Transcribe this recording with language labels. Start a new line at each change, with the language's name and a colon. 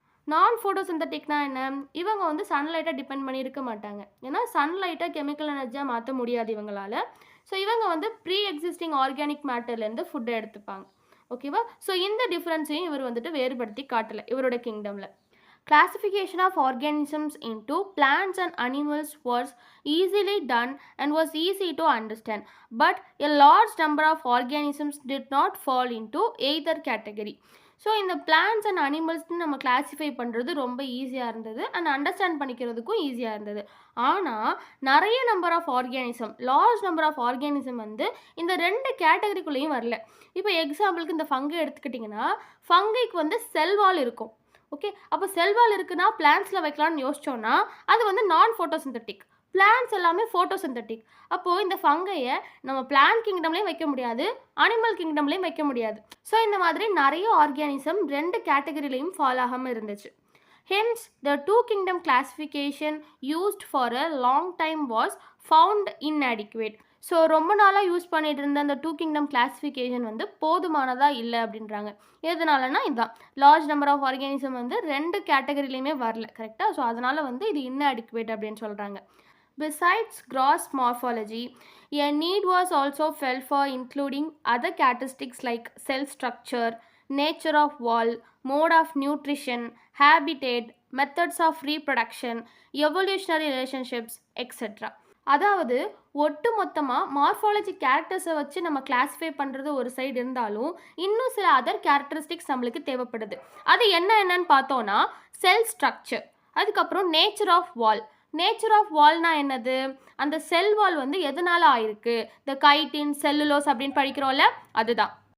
Tamil: நான் ஃபோட்டோசிந்தட்டிக்னா என்ன? இவங்க சன்லைட்டை டிபெண்ட் பண்ணி இருக்க மாட்டாங்க. ஏன்னா சன்லைட்டை கெமிக்கல் எனர்ஜியாக மாற்ற முடியாது இவங்களால். ஸோ இவங்க ப்ரீ எக்ஸிஸ்டிங் ஆர்கானிக் மேட்டர்லேருந்து ஃபுட்டை எடுத்துப்பாங்க. ஓகேவா? ஸோ இந்த டிஃப்ரென்ஸையும் இவர் வேறுபடுத்தி காட்டலை இவரோட கிங்டமில்.
English: Classification of organisms into plants and animals was easily done and was easy to understand, but a large number of organisms did not fall into either category.
Tamil: So இந்த plants and அனிமல்ஸ்னு நம்ம classify பண்ணுறது ரொம்ப ஈஸியாக இருந்தது and understand பண்ணிக்கிறதுக்கும் ஈஸியாக இருந்தது. ஆனால் நிறைய number of organism, large number of organism வந்து இந்த ரெண்டு கேட்டகரிக்குள்ளேயும் வரல. இப்போ எக்ஸாம்பிளுக்கு இந்த ஃபங்கை எடுத்துக்கிட்டிங்கன்னா, ஃபங்கைக்கு வந்து செல்வால் இருக்கும். ஓகே, அப்போ செல்வால் இருக்குன்னா பிளான்ஸில் வைக்கலாம்னு யோசிச்சோன்னா அது வந்து நான் ஃபோட்டோசிந்தட்டிக். பிளான்ஸ் எல்லாமே ஃபோட்டோசிந்தட்டிக். அப்போது இந்த ஃபங்கையை நம்ம பிளான்ட் கிங்டம்லேயும் வைக்க முடியாது, அனிமல் கிங்டம்லேயும் வைக்க முடியாது. ஸோ இந்த மாதிரி நிறைய ஆர்கானிசம் ரெண்டு கேட்டகரிலையும் ஃபாலோ ஆகாமல் இருந்துச்சு.
English: Hence, the two kingdom classification used for a long time was found inadequate.
Tamil: So ரொம்ப நாளாக யூஸ் பண்ணிட்டு இருந்த அந்த டூ கிங்டம் கிளாஸிஃபிகேஷன் வந்து போதுமானதாக இல்லை அப்படின்றாங்க. எதனாலனா இதுதான், லார்ஜ் நம்பர் ஆஃப் ஆர்கானிசம் வந்து ரெண்டு கேட்டகரிலையுமே வரல, கரெக்டாக. ஸோ அதனால் வந்து இது inadequate அப்படின்னு சொல்கிறாங்க.
English: Besides gross morphology, a need was also felt for including other characteristics like cell structure, nature of wall, mode of nutrition, habitat, methods of reproduction, evolutionary relationships, etc.
Tamil: அதாவது ஒட்டு மொத்தமாக மார்ஃபாலஜி கேரக்டர்ஸை வச்சு நம்ம கிளாஸிஃபை பண்ணுறது ஒரு side இருந்தாலும் இன்னும் சில அதர் கேரக்டரிஸ்டிக்ஸ் நம்மளுக்கு தேவைப்படுது. அது என்னன்னு பார்த்தோன்னா செல் ஸ்ட்ரக்சர், அதுக்கப்புறம் nature of wall. Nature of வால்னா என்னது, அந்த செல் வால் வந்து எதனால் ஆயிருக்கு, இந்த கைட்டின் செல்லுலோஸ் அப்படின்னு படிக்கிறோம்ல, அதுதான்.